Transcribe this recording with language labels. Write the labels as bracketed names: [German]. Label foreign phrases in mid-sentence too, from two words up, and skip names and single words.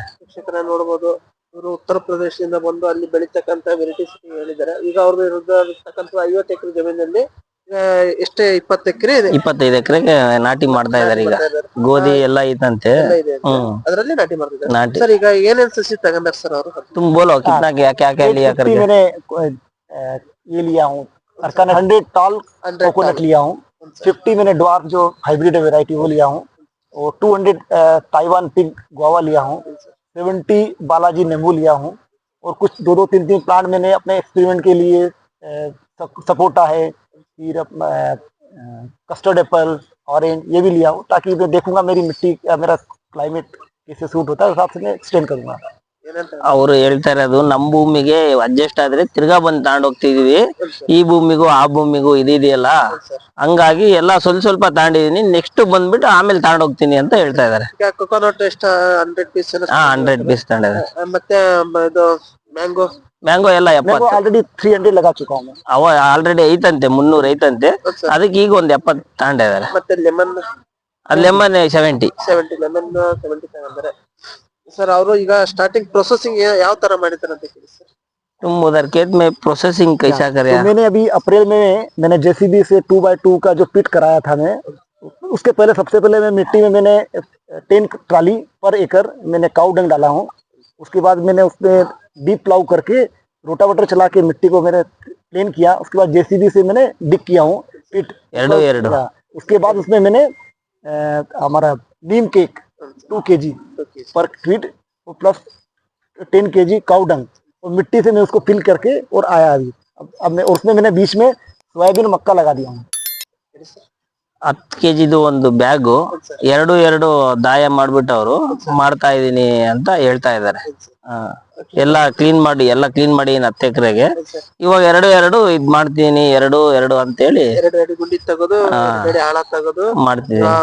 [Kannada] ಶಿಕ್ಷಕರ ನೋಡಬಹುದು, ಇವರು ಉತ್ತರ ಪ್ರದೇಶದಿಂದ ಬಂದು ಅಲ್ಲಿ ಬೆಳಿತಕ್ಕಂತ ವೆರೈಟೀಸ್ ಹೇಳಿದ್ದಾರೆ. ಈಗ ಅವ್ರದ್ದು ಇರತಕ್ಕಂತ 50 ಎಕರೆ ಜಮೀನಲ್ಲಿ ಎಷ್ಟೇ 20 ಎಕರೆ ಇದೆ, 25 ಎಕರೆಗೆ ನಾಟಿ ಮಾಡ್ತಾ ಇದಾರೆ. ಈಗ ಗೋಧಿ ಎಲ್ಲ ಐತಂತೆ. ಅದರಲ್ಲಿ ನಾಟಿ ಮಾಡ್ತಿದ್ದಾರೆ ಸರ್. ಈಗ ಏನೇನ್ ಸಸಿ ತಗೊಂಡಾರ ಸರ್ ಅವರು? [Hindi] तुम बोलो कितना क्या क्या क्या लिया करके? मैंने ये लिया हूँ 100 [English] tall coconut [Hindi] लिया हूँ, 50 मैंने ड्वार्फ जो [English] hybrid variety [Hindi] वो लिया हूँ, और 200 ताइवान [English] pig guava [Hindi] लिया हूँ, 70 बालाजी नींबू लिया हूँ, और कुछ 2-3 प्लांट मैंने अपने एक्सपेरिमेंट के लिए सपोटा है, फिर [English] custard apple, [Hindi] ऑरेंज ये भी लिया हूँ, ताकि मैं देखूंगा मेरी मिट्टी मेरा क्लाइमेट कैसे सूट होता है, उस हिसाब से मैं एक्सटेंड करूंगा। [Kannada] ಅವ್ರು ಹೇಳ್ತಾ ಇರೋದು ನಮ್ ಭೂಮಿಗೆ ಅಡ್ಜಸ್ಟ್ ಆದ್ರೆ ತಿರ್ಗಾ ಬಂದ್ ತಗೊಂಡ್ ಹೋಗ್ತಿದೀವಿ, ಈ ಭೂಮಿಗೂ ಆ ಭೂಮಿಗೂ ಇದೆಯಲ್ಲ, ಹಂಗಾಗಿ ಎಲ್ಲಾ ಸ್ವಲ್ಪ ತಗೊಂಡಿದೀನಿ, ನೆಕ್ಸ್ಟ್ ಬಂದ್ಬಿಟ್ಟು ಆಮೇಲೆ ತಗೊಂಡ್ ಹೋಗ್ತೀನಿ ಅಂತ ಹೇಳ್ತಾ ಇದಾರೆ. ಕೊಕೊನಟ್ ಎಷ್ಟು 100 ಪೀಸ್? 100 ಪೀಸ್ ತಗೊಂಡಿದ್ದಾರೆ. ಮತ್ತೆ ಇದು ಮ್ಯಾಂಗೋ ಎಲ್ಲ 70. [Hindi] ऑलरेडी 300 लगा चुका हूँ. [Kannada] ಅವ ಆಲ್ರೆಡಿ ಐತಂತೆ, 300 ಐತಂತೆ. ಅದಕ್ಕೆ ಈಗ ಒಂದ್ 70 ತಗೊಂಡಿದ್ದಾರೆ. ಮತ್ತೆ ಲೆಮನ್ 70 ಲೆಮನ್ 70 ತಗೊಂಡಿದ್ದಾರೆ ಸರ್. ಅವರು ಈಗ [English] starting processing [Kannada] ಯಾವ ತರ ಮಾಡಿದ್ದಾರೆ ಅಂತ ಹೇಳಿ ಸರ್. [Hindi] तुम उधर खेत में प्रोसेसिंग कैसा करे? तो मैंने अभी अप्रैल में मैंने जेसीबी से 2x2 का जो पिट कराया था मैं, उसके पहले सबसे पहले मैं मिट्टी में मैंने 10 ट्राली पर एकड़ मैंने [English] cow dung [Hindi] डाला हूँ। उसके बाद मैंने उसमें [English] deep plough [Hindi] करके रोटावेटर चला के मिट्टी को मैंने प्लेन किया। उसके बाद जेसीबी से मैंने डिग किया हूँ पिट। उसके बाद उसमें मैंने हमारा [English] neem cake [Hindi] 2 kg पर फीट प्लस 10 kg [English] cow dung [Hindi] और मिट्टी से मैं उसको फिल करके और आया अभी। अब मैं उसमें मैंने बीच में सोयाबीन मक्का लगा दिया हूँ। [Kannada] 10 kg ಒಂದು ಬ್ಯಾಗು 2 ದಾಯ ಮಾಡ್ಬಿಟ್ಟು ಅವರು ಮಾಡ್ತಾ ಇದೀನಿ ಅಂತ ಹೇಳ್ತಾ ಇದಾರೆ. ಎಲ್ಲ ಕ್ಲೀನ್ ಮಾಡಿ 10 ಎಕರೆಗೆ ಇವಾಗ 2 ಇದ್ ಮಾಡ್ತೀನಿ, 2 ಅಂತ ಹೇಳಿ 2 ಗುಂಡಿ ತೆಗೆದು ಆಳ ತೆಗೆದು ಮಾಡ್ತೀವಿ.